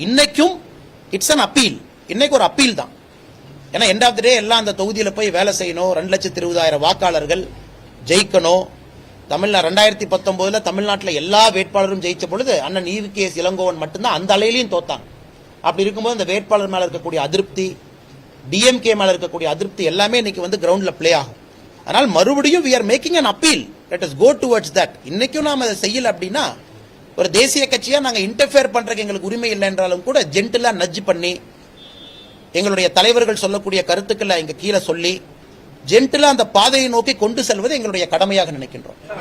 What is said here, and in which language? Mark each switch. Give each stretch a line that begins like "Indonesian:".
Tamil: இன்னைக்கும்
English: it's an appeal,
Tamil: இன்னைக்கு ஒரு அப்பீல் தான். ஏன்னா
English: end of the day
Tamil: எல்லாம் அந்த தொகுதியில போய் வேலை செய்யணும், 2,20,000 வாக்காளர்கள் ஜெயிக்கணும். 2019 தமிழ்நாட்டில் எல்லா வேட்பாளரும் ஜெயிச்ச பொழுது அண்ணன் EVKS இளங்கோவன் மட்டும்தான் அந்த அலையிலையும் தோத்தாங்க. அப்படி இருக்கும்போது அந்த வேட்பாளர் மேல இருக்கக்கூடிய அதிருப்தி, DMK மேல இருக்கக்கூடிய அதிருப்தி எல்லாமே இன்னைக்கு வந்து கிரவுண்ட்ல பிளே ஆகும். அதனால் மறுபடியும்
English: we are making an appeal, let us go towards that.
Tamil: இன்னைக்கும் நாம அதை செய்யல அப்படின்னா ஒரு தேசிய கட்சியா நாங்க இன்டர்ஃபியர் பண்றதுக்கு எங்களுக்கு உரிமை இல்லை என்றாலும் கூட ஜென்டிலா நட்ஜ் பண்ணி எங்களுடைய தலைவர்கள் சொல்லக்கூடிய கருத்துக்களை இங்க கீழே சொல்லி ஜென்டிலா அந்த பாதையை நோக்கி கொண்டு செல்வது எங்களுடைய கடமையாக நினைக்கின்றோம்.